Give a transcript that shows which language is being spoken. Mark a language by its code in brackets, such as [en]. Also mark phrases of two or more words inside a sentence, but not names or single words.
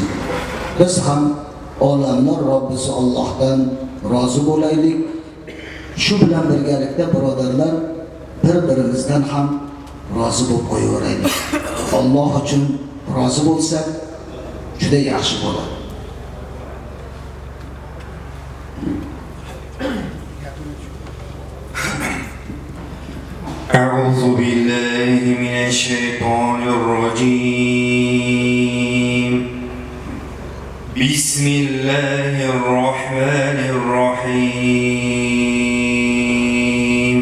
[uz] Biz ham olamlar Robbisi Allohdan rozi bo'laylik. Shu bilan birgalikda birodarlar bir-birimizdan ham rozi bo'lib qo'yaveraylik. Alloh uchun rozi bo'lsak juda yaxshi bo'ladi. [ar] أعوذ بالله من الشيطان الرجيم. بسم الله الرحمن الرحيم.